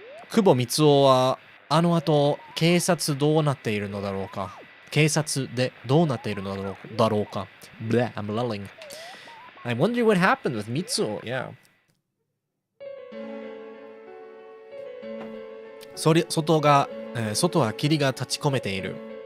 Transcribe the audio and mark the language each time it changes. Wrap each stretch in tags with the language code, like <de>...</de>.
<ja>久保光雄はあの後、警察どうなっているのだろうか。警察でどうなっているのだろうか。</ja> <en>Bleh, I'm lulling. I wonder what happened with Mitsuo, yeah.</en> <ja>外は霧が立ち込めている。</ja>